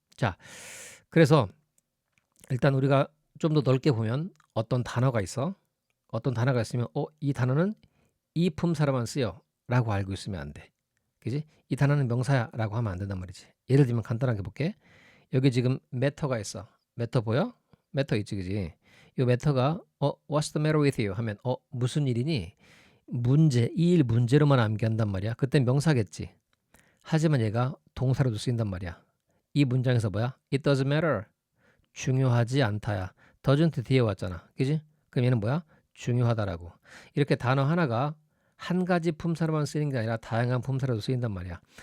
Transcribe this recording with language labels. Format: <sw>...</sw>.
<ko>자, 그래서 일단 우리가 좀 더 넓게 보면 어떤 단어가 있어. 어떤 단어가 있으면 이 단어는 이 품사로만 쓰여 라고 알고 있으면 안 돼. 그지? 이 단어는 명사야 라고 하면 안 된단 말이지. 예를 들면 간단하게 볼게. 여기 지금 matter가 있어. matter 보여? matter 있지, 그지? 이 matter가</ko> <en>what's the matter with you</en> <ko>하면 무슨 일이니? 이 일 문제로만 암기한단 말이야. 그땐 명사겠지. 하지만 얘가 동사로도 쓰인단 말이야. 이 문장에서 뭐야?</ko> <en>It doesn't matter.</en> <ko>중요하지 않다야. doesn't 뒤에 왔잖아. 그지? 그럼 얘는 뭐야? 중요하다라고. 이렇게 단어 하나가 한 가지 품사로만 쓰이는 게 아니라 다양한 품사로도 쓰인단 말이야.</ko>